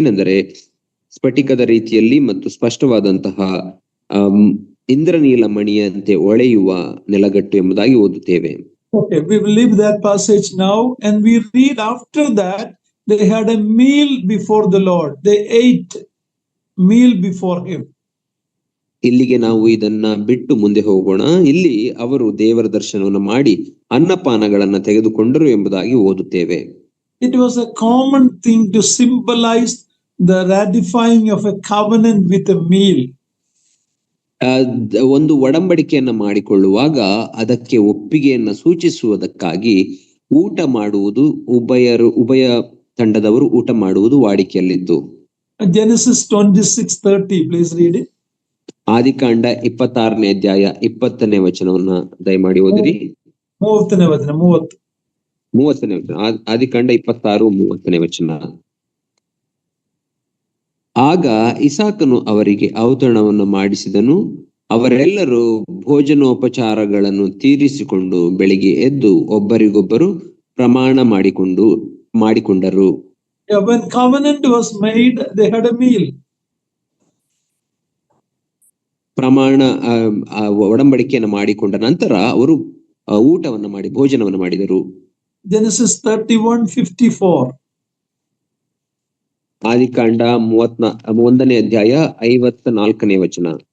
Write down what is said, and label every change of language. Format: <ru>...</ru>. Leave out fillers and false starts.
<kn>ಅದೇನೆಂದರೆ ಸ್ಫಟಿಕದ ರೀತಿಯಲ್ಲಿ ಮತ್ತು ಸ್ಪಷ್ಟವಾದಂತಹ ಇಂದ್ರನೀಲ ಮಣಿಯಂತೆ ಹೊಳೆಯುವ ನೆಲಗಟ್ಟು ಎಂಬುದಾಗಿ ಓದುತ್ತೇವೆ.</kn> <en>Okay, we will leave that passage now and we read after that they had a meal before the Lord. They ate meal before him.</en> <kn>ಇಲ್ಲಿಗೆ ನಾವು ಇದನ್ನ ಬಿಟ್ಟು ಮುಂದೆ ಹೋಗೋಣ. ಇಲ್ಲಿ ಅವರು ದೇವರ ದರ್ಶನವನ್ನು ಮಾಡಿ ಅನ್ನಪಾನಗಳನ್ನ ತೆಗೆದುಕೊಂಡರು ಎಂಬುದಾಗಿ ಓದುತ್ತೇವೆ.</kn> <en>It was a common thing to symbolize the ratifying of a covenant with a meal.</en> <kn>ಒಂದು ಒಡಂಬಡಿಕೆಯನ್ನ ಮಾಡಿಕೊಳ್ಳುವಾಗ ಅದಕ್ಕೆ ಒಪ್ಪಿಗೆಯನ್ನ ಸೂಚಿಸುವುದಕ್ಕಾಗಿ ಊಟ ಮಾಡುವುದು ಉಭಯ ತಂಡದವರು ಊಟ ಮಾಡುವುದು ವಾಡಿಕೆಯಲ್ಲಿದ್ದು.</kn> <en>Genesis 26:30, please read it.</en> <kn>ಆದಿಕಾಂಡ 26ನೇ ಅಧ್ಯಾಯ 20ನೇ ವಚನವನ್ನ ದಯಮಾಡಿ ಓದಿರಿ. 30ನೇ ವಚನ. 30ನೇ ವಚನ. ಆದಿಕಾಂಡ 26:30ನೇ ವಚನ. ಆಗ ಇಸಾಕನು ಅವರಿಗೆ ಔತಣವನ್ನು ಮಾಡಿಸಿದನು. ಅವರೆಲ್ಲರೂ ಭೋಜನೋಪಚಾರಗಳನ್ನು ತೀರಿಸಿಕೊಂಡು ಬೆಳಿಗ್ಗೆ ಎದ್ದು ಒಬ್ಬರಿಗೊಬ್ಬರು ಪ್ರಮಾಣ ಮಾಡಿಕೊಂಡರು.</kn> <en>When covenant was made, they had a meal.</en> <kn>ಪ್ರಮಾಣ ಒಡಂಬಡಿಕೆಯನ್ನು ಮಾಡಿಕೊಂಡ ನಂತರ ಅವರು ಊಟವನ್ನು ಮಾಡಿ ಭೋಜನವನ್ನು ಮಾಡಿದರು.</kn> <en>Genesis 31:54.</en> <kn>ಆದಿಕಾಂಡ 31ನೇ ಅಧ್ಯಾಯ 54ನೇ ವಚನ.</kn>